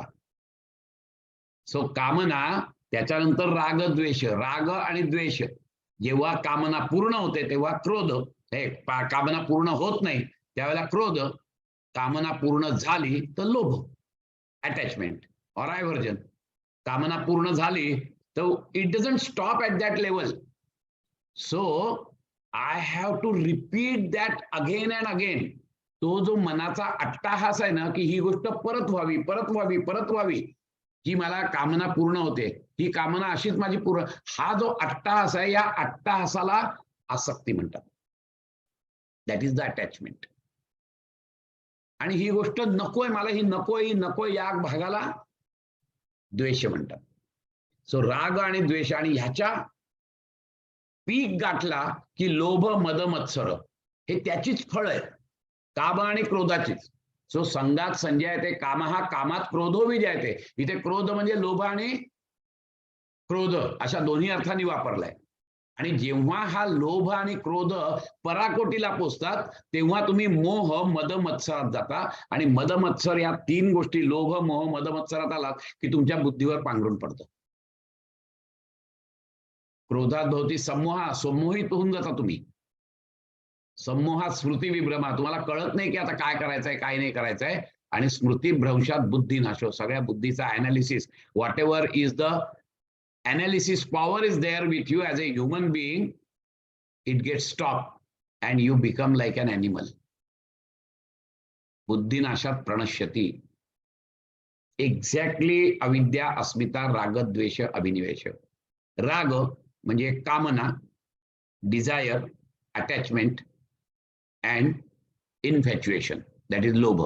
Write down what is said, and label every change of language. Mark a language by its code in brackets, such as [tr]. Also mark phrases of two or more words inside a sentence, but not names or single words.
[mr] सो कामना, त्याच्यानंतर रागद्वेष. राग आणि द्वेष. जेव्हा कामना पूर्ण होते तेव्हा क्रोध. कामना पूर्ण होत नाही त्यावेळेला क्रोध. कामना पूर्ण झाली तर लोभ, [en] attachment and aversion. [mr] कामना पूर्ण झाली तर [en] it doesn't stop at that level. so I have to repeat that again and again. [mr] तो जो मनाचा अट्टाहास आहे ना, की ही गोष्ट परत व्हावी, परत व्हावी, परत व्हावी, की मला कामना पूर्ण होते, ही कामना अशीच माझी पूर्ण. हा जो अट्टाहास आहे, या अट्टाहासाला आसक्ती म्हणतात. [en] that is the attachment. [mr] आणि ही गोष्ट नकोय मला, ही नकोय, ही नकोय, या भागाला द्वेष म्हणतात. सो राग आणि द्वेष, आणि ह्याच्या पीक गाठला की लोभ, मद, मत्सर हे त्याचीच फळ आहे. काम आणि क्रोधाचीच. [sa] सो संगात संजयते कामहा, कामात क्रोधो विजयते. [mr] इथे क्रोध म्हणजे लोभ आणि क्रोध अशा दोन्ही अर्थांनी वापरलाय. आणि जेव्हा हा लोभ आणि क्रोध पराकोटीला पोचतात तेव्हा तुम्ही मोह, मद, मत्सरात जाता. आणि मद, मत्सर या तीन गोष्टी, लोभ, मोह, मद, मत्सरात आलात की तुमच्या बुद्धीवर पांघरून पडतं. [sa] क्रोधात भवती सम्मोहा, [mr] संमोहित होऊन जाता तुम्ही. [sa] सम्मोहात स्मृती विभ्रमा. [mr] तुम्हाला कळत नाही की आता काय करायचंय, काय नाही करायचंय. [sa] आणि स्मृती भ्रंशात बुद्धी नाशो. [mr] सगळ्या बुद्धीचा अनालिसिस, [en] what ever is the analysis power is there with you as a human being, it gets stopped and you become like an animal. [sa] बुद्धी नाशात प्रणश्यती. एक्झॅक्टली अविद्या, अस्मिता, राग, द्वेष, अभिनिवेश. [mr] राग म्हणजे कामना, [en] desire, attachment and infatuation, that is लोभ.